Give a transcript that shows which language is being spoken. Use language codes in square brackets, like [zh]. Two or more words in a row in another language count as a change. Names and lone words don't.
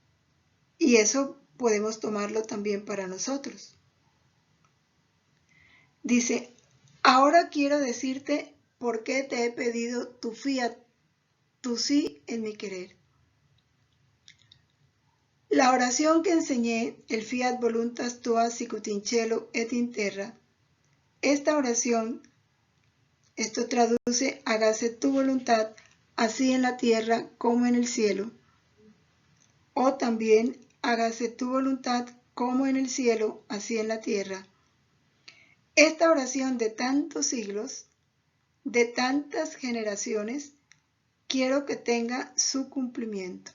[es] Y eso podemos tomarlo también para nosotros. Dice, ahora quiero decirte por qué te he pedido tu fiat, tu sí en mi querer. La oración que enseñé, el [la] fiat voluntas tua sicut in cielo et in terra, [es] esta oración, esto traduce, hágase tu voluntad, así en la tierra como en el cielo. O también, hágase tu voluntad como en el cielo, así en la tierra. Esta oración de tantos siglos, de tantas generaciones, quiero que tenga su cumplimiento.